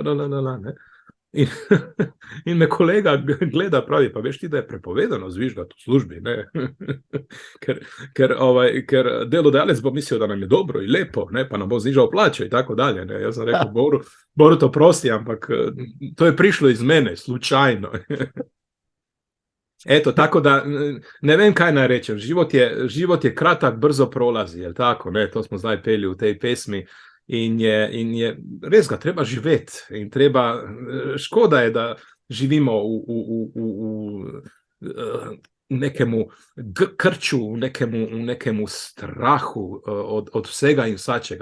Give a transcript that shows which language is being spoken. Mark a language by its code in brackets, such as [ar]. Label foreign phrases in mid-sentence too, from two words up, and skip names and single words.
[sl] In me kolega gleda, pravi, pa veš ti, da je prepovedano zvižgati v službi, ker delodajalec bo mislil, da nam je dobro in lepo, pa nam bo znižal plače in tako dalje. Jaz sem rekel, Boru to prosti, ampak to je prišlo iz mene, slučajno. Tako da ne vem, kaj naj rečem. [hr] Život je kratak, brzo prolazi, tako, [sl] to smo zdaj peli v tej pesmi. In je res ga treba živeti in škoda je, da živimo v nekemu krču, v nekemu strahu od vsega in vsačega.